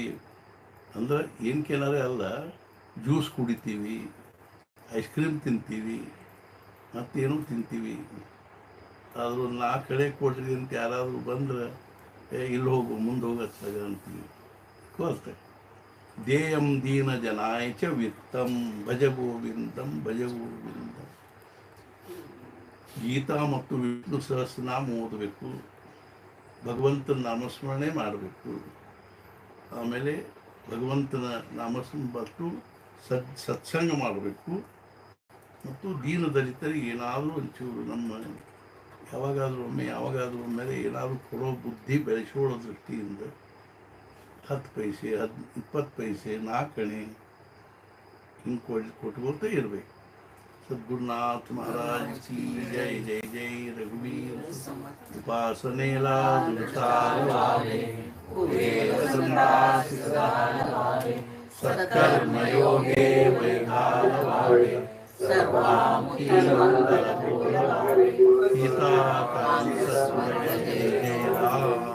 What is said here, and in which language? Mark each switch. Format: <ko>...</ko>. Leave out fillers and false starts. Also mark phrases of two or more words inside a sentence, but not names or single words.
<kn>ಅಂದ್ರೆ ಏನಕ್ಕೇನಾರೇ ಅಲ್ಲ, ಜ್ಯೂಸ್ ಕುಡಿತೀವಿ,</kn> <en>ice cream</en> <kn>ತಿಂತೀವಿ, ಮತ್ತೇನೋ ತಿಂತೀವಿ. ಆದರೂ 4 ಕಡೆ ಕೊಡ್ರಿ ಅಂತ ಯಾರಾದರೂ ಬಂದ್ರೆ ಇಲ್ಲಿ ಹೋಗು ಮುಂದೆ ಹೋಗತ್ತಾಗ ಅಂತೀವಿ.</kn> <sa>ಕೋರ್ತೆ ದೇಯಂ ದೀನ ಜನಾಯ ಚ ವಿತ್ತಂ ಭಜ ಗೋವಿಂದಂ ಭಜ ಗೋವಿಂದಂ.</sa> <kn>ಗೀತಾ ಮತ್ತು ವಿಷ್ಣು ಸಹಸ್ರನಾಮ ಓದಬೇಕು, ಭಗವಂತನ ನಾಮಸ್ಮರಣೆ ಮಾಡಬೇಕು. ಆಮೇಲೆ ಭಗವಂತನ ನಾಮಸ್ಮರಣೆ ಮತ್ತು ಸತ್ಸಂಗ ಮಾಡಬೇಕು. ಮತ್ತು ದೀನ ದಲಿತರಿಗೆ ಏನಾದರೂ ಒಂಚೂರು ನಮ್ಮ ಯಾವಾಗಾದರೂ ಒಮ್ಮೆ ಏನಾದರೂ ಕೊಡೋ ಬುದ್ಧಿ ಬೆಳೆಸೋಳೋ ದೃಷ್ಟಿಯಿಂದ 10 ಪೈಸೆ 20 ಪೈಸೆ 4 ಅಣೆ ಹಿಂಗೆ ಕೊಟ್ಕೋತ ಇರಬೇಕು.</kn> <mr>सद्गुरुनाथ महाराज की जय जय जय रघुवीर उपासने सत्कर्म योगे वैधारवाणे सीता जय जय राम.</mr>